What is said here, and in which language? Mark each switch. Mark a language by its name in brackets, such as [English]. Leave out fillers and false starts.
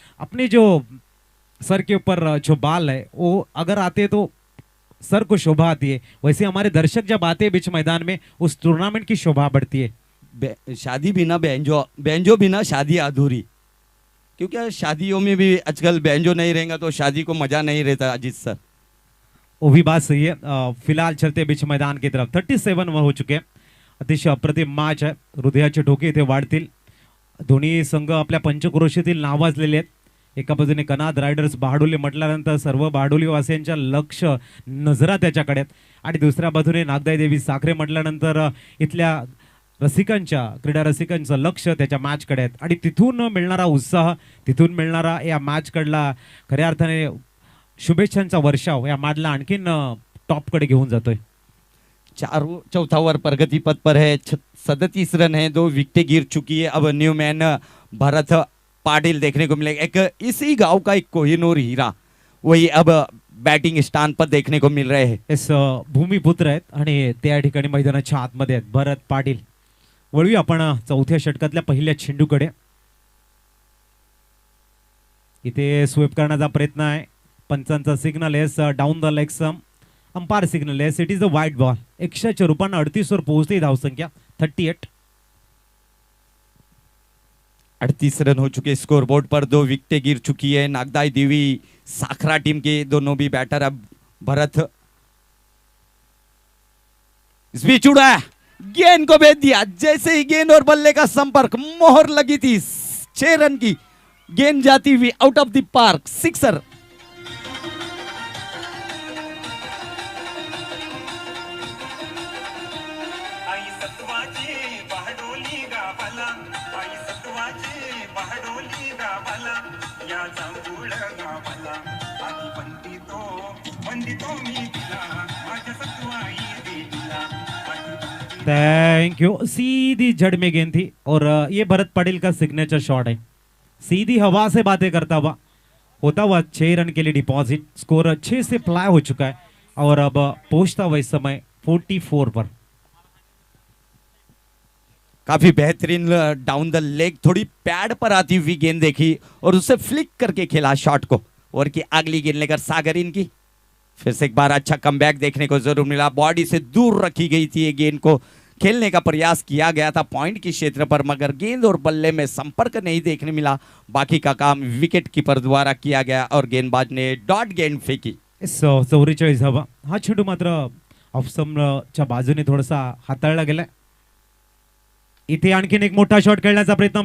[Hindi] अपने जो सर के ऊपर जो बाल है वो अगर आते तो सर को शोभा आती है, वैसे हमारे दर्शक जब आते हैं बीच मैदान में उस टूर्नामेंट की शोभा बढ़ती है. शादी बिना बैंजो, बैंजो बिना शादी अधूरी. क्योंकि शादियों में भी आजकल बैंजो नहीं रहेगा तो शादी को मजा नहीं रहता. अजीत सर, वो भी बात सही है. फिलहाल चलते बीच मैदान की तरफ 37 हो चुके हैं. [Marathi] अतिशय अप्रतिम मॅच आहे. हृदयाचे ठोके इथे वाढतील. दोन्ही संघ आपल्या पंचक्रोशीतील नावाजलेले आहेत. एका बाजूने कनाद रायडर्स बहाडोली म्हटल्यानंतर सर्व बहाडोलीवासियांच्या लक्ष नजरा त्याच्याकडे आहेत. आणि दुसऱ्या बाजूने नागदाई देवी साखरे म्हटल्यानंतर इथल्या रसिकांच्या क्रीडा रसिकांचं लक्ष त्याच्या मॅचकडे आहेत. आणि तिथून मिळणारा उत्साह, तिथून मिळणारा या मॅचकडला खऱ्या अर्थाने शुभेच्छांचा वर्षाव या मॅचला आणखीन टॉपकडे घेऊन जातोय. [Hindi] चौथा ओवर प्रगति पथ पर है. 37 रन है, 2 विकेटें गिर चुकी है. अब न्यू मैन भरत पाटिल देखने को मिलेगा. एक इसी गांव का एक कोहिनूर हीरा वही अब बॅटिंग स्थान पर देखने को मिल रहे हैं. [Marathi] एस भूमिपुत्र आहेत आणि त्या ठिकाणी मैदानाच्या आतमध्ये आहेत भरत पाटील. वळूया आपण चौथ्या षटकातल्या पहिल्या चेंडूकडे. इथे स्वीप करण्याचा प्रयत्न आहे. पंचांचा signal S down the leg some. [English] Umpire signals it is the wide ball. [Marathi] 100च्या रूपानं 38 वर पोहोचते धावसंख्या 38. [Hindi] 38 रन हो चुके स्कोर बोर्ड पर. 2 विकेटें गिर चुकी है. नागदाई देवी साखरा टीम के दोनों भी बैटर. अब भरत इस बीच उड़ा, गेंद को भेज दिया. जैसे ही गेंद और बल्ले का संपर्क, मोहर लगी थी. 6 रन की गेंद जाती हुई [English] Out of the park. [Hindi] Sixer. [Marathi] आई सत्वाची बहाडोली गावाला, आई सत्वाची बहाडोली गावाला, या जांभूळ गावाला आधी वंदितो मी तिला, माझ्या सत्वाई देवीला. [English] Thank you. [Hindi] सीधी जड़ में गेंद थी और ये भरत पटेल का सिग्नेचर शॉट है. सीधी हवा से बातें करता हुआ होता हुआ 6 रन के लिए डिपॉजिट. स्कोर 6 से फ्लाई हो चुका है और अब पहुंचता हुआ इस समय 44 पर. काफी बेहतरीन डाउन द लेग, थोड़ी पैड पर आती हुई गेंद देखी और उसे फ्लिक करके खेला शॉट को. और की अगली गेंद लेकर सागर इनकी फिर से एक बार अच्छा कमबैक देखने को जरूर मिला. बॉडी से दूर रखी गई थी ये गेंद को खेलने का प्रयास किया गया था पॉइंट के क्षेत्र पर, मगर गेंद और बल्ले में संपर्क नहीं देखने मिला. बाकी का काम विकेट कीपर द्वारा किया गया और गेंदबाज ने डॉट गेंद फेंकी. [Marathi] 44 धावा. हा चेंडू मात्र ऑफस्टंपच्या बाजूने थोडासा हाताळला गेलाय. इथे आणखीन एक मोठा शॉट खेळण्याचा प्रयत्न.